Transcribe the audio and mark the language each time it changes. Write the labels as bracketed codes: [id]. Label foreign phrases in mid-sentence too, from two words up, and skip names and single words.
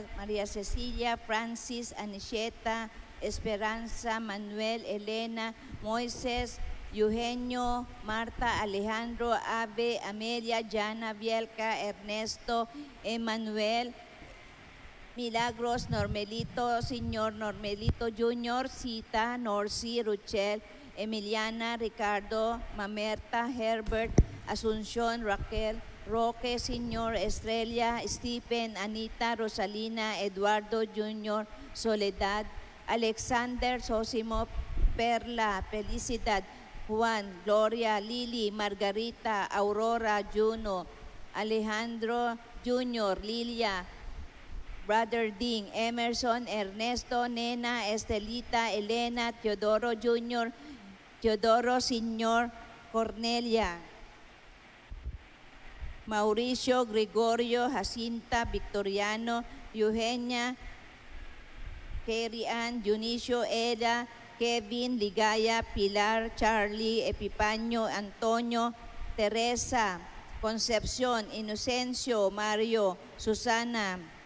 [tl] Maria Cecilia, Francis, Anisheta, Esperanza, Manuel, Elena, Moises, Eugenio, Marta, Alejandro, Abe, Amelia, Jana, Bielka, Ernesto, Emmanuel, Milagros, Normelito, Señor Normelito Jr., Sita, Norcy, Ruchel, Emiliana, Ricardo, Mamerta, Herbert, Asuncion, Raquel, Roque, Señor, Estrella, Stephen, Anita, Rosalina, Eduardo Jr., Soledad, Alexander, Sosimo, Perla, Felicidad, Juan, Gloria, Lili, Margarita, Aurora, Juno, Alejandro Jr., Lilia, Brother Ding, Emerson, Ernesto, Nena, Estelita, Elena, Teodoro Jr., Teodoro Sr., Cornelia, Mauricio, Gregorio, Jacinta, Victoriano, Eugenia, Kerry Ann, Dionisio, Eda, Kevin, Ligaya, Pilar, Charlie, Epipanyo, Antonio, Teresa, Concepción, Inocencio, Mario, Susana,